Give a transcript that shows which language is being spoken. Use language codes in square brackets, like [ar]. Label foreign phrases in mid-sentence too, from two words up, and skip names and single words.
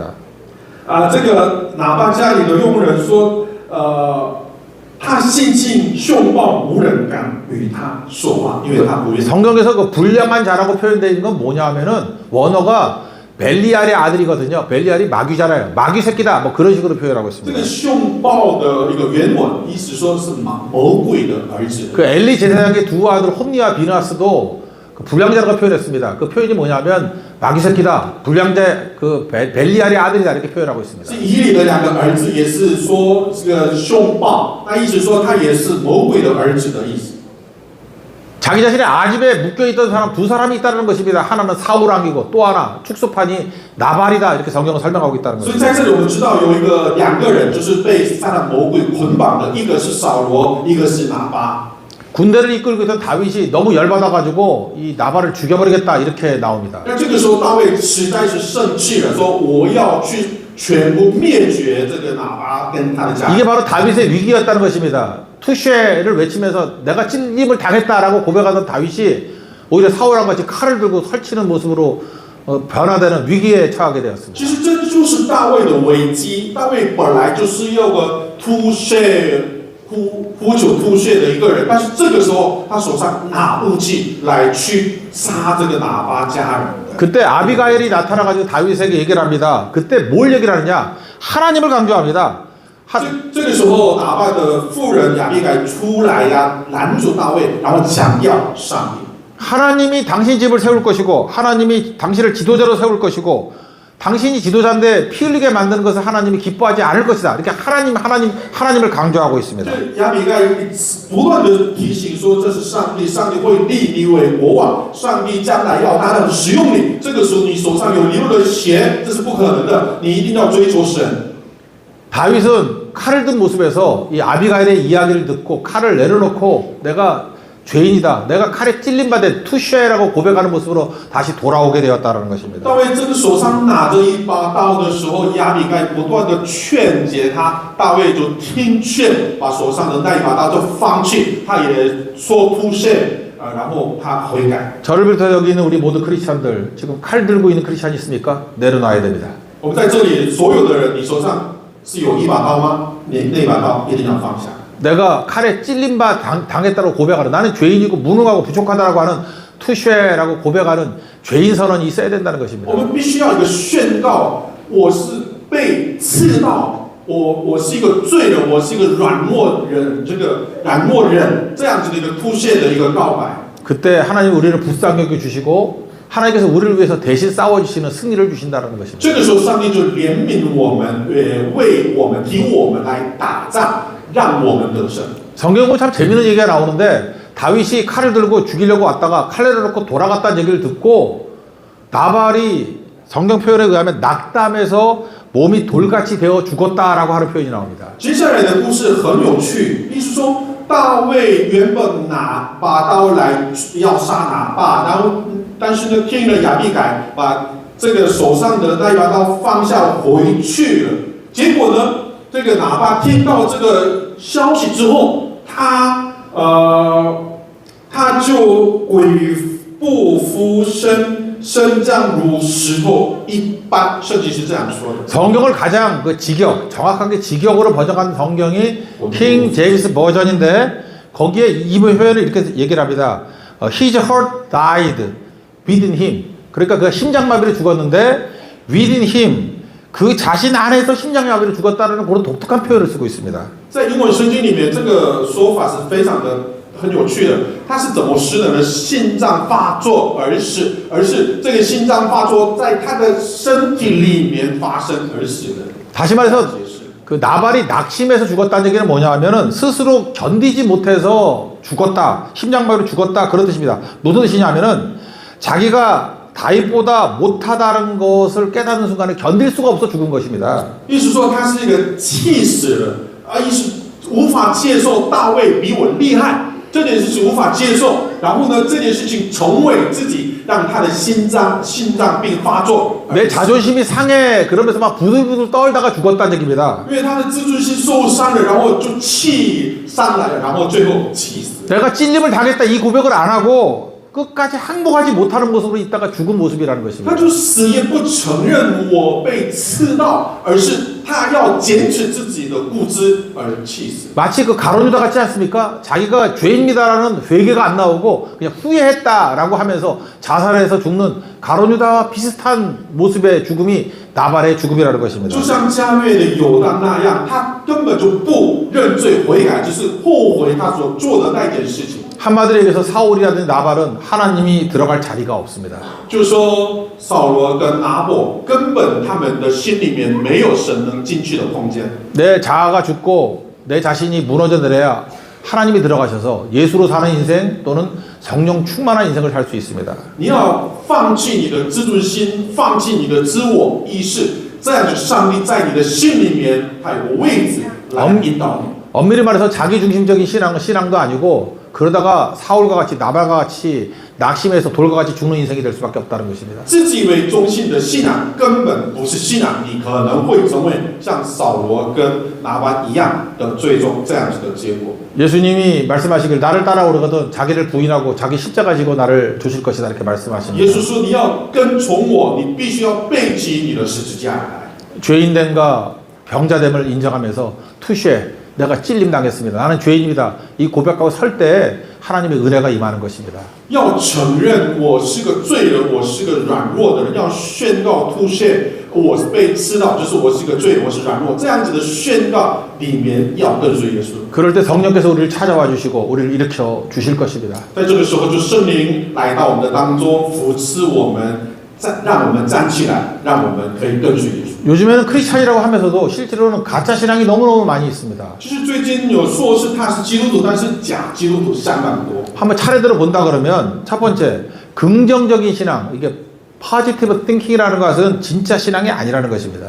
[zh] 这个拿巴家里的佣人说，他性情凶暴，无人敢与他说话，因为他不愿意。 [ko] 성경에서 그 불량한 자라고 표현되어 있는 건 뭐냐 하면은 원어가 벨리알의 아들이거든요. 벨리알이 마귀잖아요. 마귀 새끼다. 뭐 그런 식으로 표현하고 [zh] 这 [ko] 있습니다. [zh] 个凶暴的一个原文，意思说是魔鬼的儿子。 [ko] 그 엘리 제사장의 두 아들 홈니와 비나스도 그 불량자라고 표현했습니다. 그 표현이 뭐냐면 마귀 새끼다. 불량자 그 벨리알의 아들이다 이렇게 표현하고 있습니다. [zh] 是以里的两个儿子，也是说这个凶暴，那意思说他也是魔鬼的儿子的意思。 [ko] 자기 자신의 아집에 묶여있던 사람 두 사람이 있다는 것입니다. 하나는 사울왕이고 또 하나 축소판이 나발이다 이렇게 성경은 설명하고 있다는 [zh] 所以 [ko] 것입니다. [zh] 在这里我们知道有两个人，就是被撒旦魔鬼捆绑的，一个是扫罗，一个是拿巴。 [ko] 군대를 이끌고 있던 다윗이 너무 열받아가지고 이 나발을 죽여버리겠다 이렇게 나옵니다. [zh] 那这个时候大卫实在是生气了，说我要去全部灭绝这个拿巴跟他的家 [ko] 이게 [zh] 人。 [ko] 바로 다윗의 위기였다는 것입니다. 투쉐를 외치면서 내가 찔림을 당했다라고 고백하던 다윗이 오히려 사울왕 같이 칼을 들고 설치는 모습으로 변화되는 위기에 처하게 되었습니다. [zh] 其实这就是大卫的危机。大卫本来就是要个呼求吐血的一个人，但是这个时候他手上拿武器来去杀这个拿巴家人。 [ko] 그때 아비가일이 나타나가지고 다윗에게 얘기를 합니다. 그때 뭘 얘기를 하느냐? 하나님을 강조합니다. [zh] 这个时候，拿巴的妇人亚比该出来呀，拦住大卫，然后强调上帝。 [ko] 하나님이 당신 집을 세울 것이고 하나님이 당신을 지도자로 세울 것이고 당신이 지도자인데 피 흘리게 만드는 것을 하나님이 기뻐하지 않을 것이다. 이렇게 하나님을 강조하고 있습니다. [zh] 亚比该不断的提醒说，这是上帝，上帝会立你为国王，上帝将来要大量使用你。这个时候你手上有流的血，这是不可能的，你一定要追求神。 [ko] 다윗은 칼을 든 모습에서 이 아비가일의 이야기를 듣고 칼을 내려놓고 내가 죄인이다. 내가 칼에 찔림받은 투쉐라고 고백하는 모습으로 다시 돌아오게 되었다는 것입니다. [zh] 大卫这个手上拿着一把刀的时候，亚比该不断的劝解他，大卫就听劝，把手上的那一把刀就放弃，他也说突谢，然后他悔改。 [ko] 저를 비롯해 여기 있는 우리 모두 크리스찬들 지금 칼 들고 있는 크리스찬이 있습니까? 내려놔야 됩니다. [zh] 我们在这里所有的人，你手上是有一把刀吗？你那把刀一定要放下。 [ko] 내가 칼에 찔림바 당했다고 고백하는 나는 죄인이고 무능하고 부족하다라고 하는 투쉐라고 고백하는 죄인 선언이 있어야 된다는 것입니다. [zh] 我们必须要有一个宣告，我是被刺到，我是一个罪人，我是一个软弱人，这个软弱人这样子的一个突现的一个告白。 [ko] 그때 하나님 우리를 불쌍히 여겨 주시고 하나님께서 우리를 위해서 대신 싸워 주시는 승리를 주신다는 것입니다. [zh] 这个时候，上帝就怜悯我们，为我们替我们来打仗，让我们得胜。 [ko] 성경 보면 참 재밌는 얘기가 나오는데 다윗이 칼을 들고 죽이려고 왔다가 칼 내려놓고 돌아갔다는 얘기를 듣고 나발이 성경 표현에 의하면 낙담해서 몸이 돌같이 되어 죽었다라고 하는 표현이 나옵니다. [zh] 接下来的故事很有趣，意思说大卫原本把刀来要杀拿巴，然后但是呢，听了亚比改把这个手上的那一把刀放下回去了。结果呢，这个拿巴听到这个消息之后，他就鬼不服身，身降如石头一般，圣经是这样说的。 [ko] 성경을 가장 그 직역, 정확하게 직역으로 번역한 성경이 킹 제임스 버전인데 거기에 이 표현을 이렇게 얘기를 합니다. [en] His heart died within him. [ko] 그러니까 그 심장마비로 죽었는데 [en] within him [ko] 그 자신 안에서 심장마비로 죽었다는 그런 독특한 표현을 쓰고 있습니다. [zh] 在英文圣经里面，这个说法是非常的很有趣的。它是怎么使人的心脏发作而死，而是这个心脏发作在他的身体里面发生而死的。 [ko] 다시 말해서 그 나발이 낙심해서 죽었다는 얘기는 뭐냐 하면은 스스로 견디지 못해서 죽었다, 심장마비로 죽었다 그런 뜻입니다. 무슨 뜻이냐 하면은 자기가 다윗보다 못하다는 것을 깨닫는 순간에 견딜 수가 없어 죽은 것입니다. [zh] 意思说他是一个气死了啊，意思无法接受大卫比我厉害，这件事情无法接受。然后呢，这件事情重委自己，让他的心脏病发作。 [ko] 내 자존심이 상해 그러면서 막 부들부들 떨다가 죽었다는 얘기입니다. [zh] 因为他的自尊心受伤了，然后就气上来了，然后最后气死。 [ko] 내가 찔림을 당했다 이 고백을 안 하고 끝까지 항복하지 못하는 모습으로 있다가 죽은 모습이라는 [zh] 他 [ko] 것입니다. [zh] 就死也不承认我被刺到，而是他要坚持自己的固执而气死。 [ko] 마치 그 가론유다 같지 않습니까? 자기가 죄인입니다라는 회개가 안 나오고 그냥 후회했다라고 하면서 자살해서 죽는 가론유다와 비슷한 모습의 죽음이 나발의 죽음이라는 것입니다. [zh] 就像加略的犹大那样，他根本就不认罪悔改，就是后悔他所做的那件事情。 [ko] 한마디로 얘기해서 사울이라든지 나발은 하나님이 들어갈 자리가 없습니다. [zh] 就是说，扫罗跟拿伯根本他们的心里面没有神能进去的空间。 [ko] 내 자아가 죽고 내 자신이 무너져 내려야 하나님이 들어가셔서 예수로 사는 인생 또는 성령 충만한 인생을 살 수 있습니다. [zh] 你要放弃你的自尊心，放弃你的自我意识，这样子上帝在你的心里面他有个位置来引导你。 [ko] 엄밀히 말해서 자기중심적인 신앙은 신앙도 아니고 그러다가 사울과 같이 나발과 같이 낙심해서 돌과 같이 죽는 인생이 될 수밖에 없다는 것입니다. [zh] 自己为中心的信仰根本不是信仰，你可能会成为像扫罗跟拿巴一样的最终这样子的结果。 [ko] 예수님이 말씀하시길 나를 따라오려거든 자기를 부인하고 자기 십자가 지고 나를 주실 것이다 이렇게 [zh] 耶 [ko] 말씀하십니다. [zh] 稣说：“你要跟从我，你必须要背起你的十字架来。 [ko] 죄인됨과 병자됨을 인정하면서 투쉐 내가 찔림 당했습니다. 나는 죄인입니다. 이 고백하고 설 때 하나님의 은혜가 임하는 것입니다. [zh] 要承认我是个罪人，我是个软弱的人，要宣告突现我是被刺到，就是我是个罪人，我是软弱，这样子的宣告里面要跟随耶稣。 [ko] 그럴 때 성령께서 우리를 찾아와 주시고 우리를 일으켜 주실 것입니다. [zh] 在这个时候，就圣灵来到我们的当中，扶持我们，让我们站起来，让我们可以跟随耶稣。 [ko] 요즘에는 크리스찬이라고 하면서도 실제로는 가짜 신앙이 너무너무 많이 있습니다. [zh] 就是最近有说是他是基督徒，但是假基督徒相当多。 [ko] 한번 차례대로 본다 그러면 첫 번째 긍정적인 신앙 이게 [en] positive thinking [ko] 이라는 것은 진짜 신앙이 아니라는 것입니다.